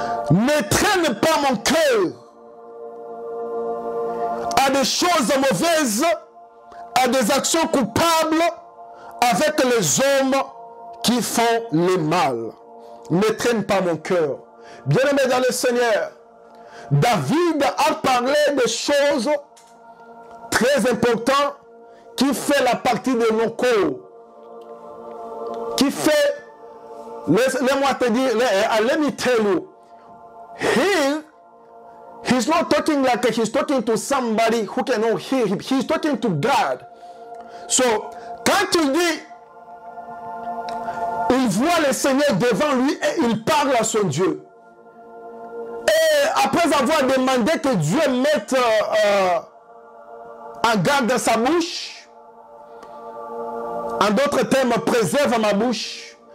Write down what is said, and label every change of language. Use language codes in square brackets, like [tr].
[fr] Ne traîne pas mon cœur à des choses mauvaises, à des actions coupables avec les hommes qui font le mal. Ne traîne pas mon cœur. Bien-aimé dans le Seigneur, David a parlé des choses très importantes qui fait la partie de nos corps. Qui fait, laisse-moi te dire, [en] let me tell you, he's not talking like he's talking to somebody who cannot hear him. He's talking to God. [fr] So, quand il dit, il voit le Seigneur devant lui et il parle à son Dieu. Et après avoir demandé que Dieu mette en garde sa bouche, en d'autres termes, préserve ma bouche.